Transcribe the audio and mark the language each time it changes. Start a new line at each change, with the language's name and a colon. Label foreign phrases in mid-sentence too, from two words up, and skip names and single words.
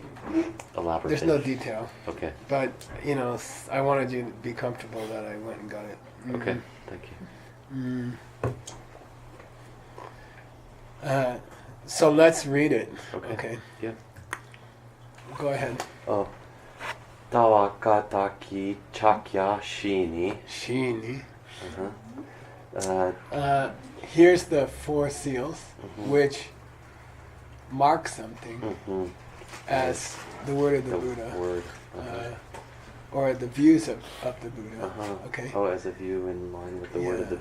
English: Elaborate. There's no detail, Okay, but you know, I wanted you to be comfortable that I went and got it. okay, thank you. So let's read it. Okay. Okay. Yeah. Go ahead. Oh. Tawakataki chakya shini. Shini. Here's Here's the 4 seals, which mark something as the word of the Buddha, word. or the views of the Buddha. Okay. Oh, as a view in line with the word of the